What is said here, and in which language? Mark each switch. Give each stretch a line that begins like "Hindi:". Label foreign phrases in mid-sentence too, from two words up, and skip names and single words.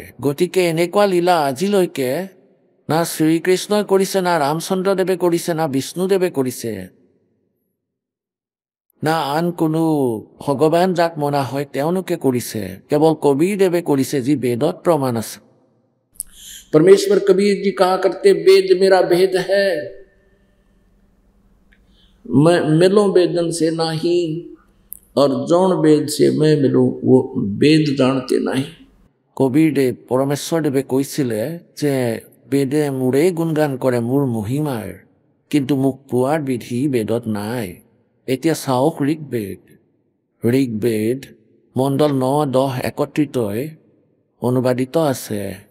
Assamese: গতিকে এনেকুৱা লীলা আজিলৈকে না শ্ৰীকৃষ্ণই কৰিছে, না ৰামচন্দ্ৰদেৱে কৰিছে, না বিষ্ণুদেৱে কৰিছে, না আন কোনো ভগৱান যাক মনা হয় তেওঁলোকে কৰিছে। কেৱল কবিৰদেৱে কৰিছে, যি বেদত প্ৰমাণ আছে।
Hindi: परमेश्वर कबीर जी कहा करते, वेद मेरा भेद है, मैं मिलूं वेदन से नहीं, और जौन वेद से मैं मिलूं वो वेद जानते नहीं।
Assamese: কবিৰদেৱ পৰমেশ্বৰদেৱে কৈছিলে যে বেদে মোৰেই গুণগান কৰে মোৰ মহিমাৰ, কিন্তু মোক পোৱাৰ বিধি বেদত নাই। এতিয়া চাওক ঋগ্বেদ মণ্ডল 9, 10 একত্ৰিতই অনুবাদিত আছে।